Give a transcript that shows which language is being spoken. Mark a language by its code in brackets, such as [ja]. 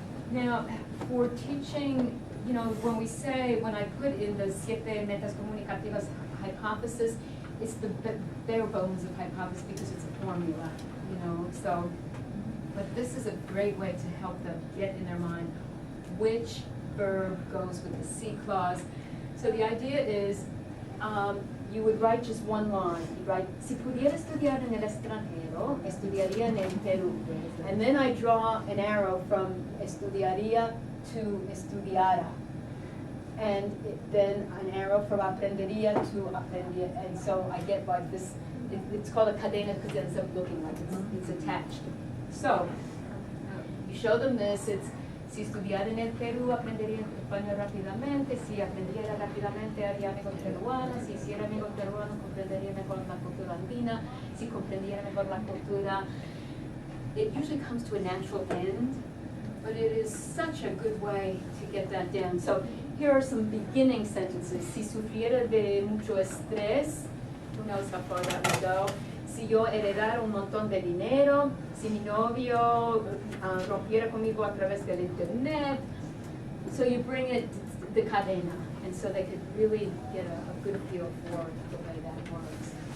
[en] Now, for teaching, you know, when I put in the [es] siete metas comunicativas [en] hypothesis, it's the bare bones of hypothesis because it's a formula, you know, so, but this is a great way to help them get in their mind which verb goes with the C clause. So the idea is, you would write just one line. You write, [es] si pudiera estudiar en el extranjero, estudiaría en el Perú. [en] And then I draw an arrow from estudiaría to estudiara. And then an arrow from aprendería to aprendiera. And so I get like this, it's called a cadena because it ends up looking like it's attached. So, you show them this, it's, [es] si estudiara en el Perú, aprendería español rápidamente. Si aprendiera rápidamente, haría amigos peruanos. Si hiciera amigos peruanos, comprendería mejor la cultura andina. Si comprendiera mejor la cultura. [en] It usually comes to a natural end, but it is such a good way to get that down. So here are some beginning sentences. [es] Si sufriera de mucho estrés, [en] who knows how far that would go. [es] Si yo heredara un montón de dinero, si mi novio rompiera conmigo a través del internet. [en] So you bring it, the cadena, and so they could really get a good feel for the way that works.